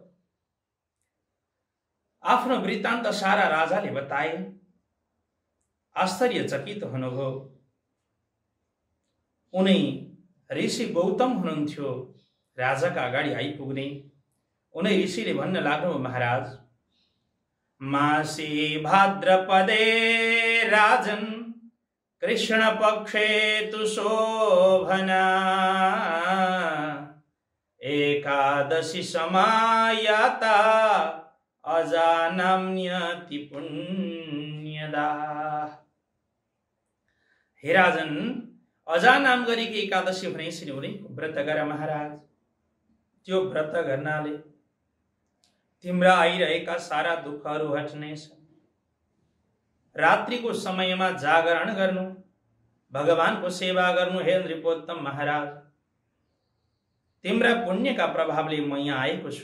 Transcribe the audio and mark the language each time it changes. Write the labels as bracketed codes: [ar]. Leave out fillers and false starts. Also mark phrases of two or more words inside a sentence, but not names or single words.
[ne] आफ्नो वृत्तान्त सारा राजाले बताए। आश्चर्यचकित हुनुभयो। उनी ऋषि गौतम हुनुहुन्थ्यो राजाका अगाडि आइपुग्ने। उनै ऋषिले भन्न लाग्नु, महाराज, [sa] मासी भाद्रपदे राजन कृष्ण पक्षे तु शोभना एकादशी समायाता अजानाम्यति पुण्यदा। [ne] हे राजन, अजा नाम गरेकी एकादशी भनेपछि उनीको व्रत गर महाराज। त्यो व्रत गर्नाले तिम्रा आइरहेका सारा दुःखहरू हट्नेछन्। रात्रिको समयमा जागरण गर्नु, भगवानको सेवा गर्नु। हे नृपोत्तम महाराज, तिम्रा पुण्यका प्रभावले म यहाँ आएको छु।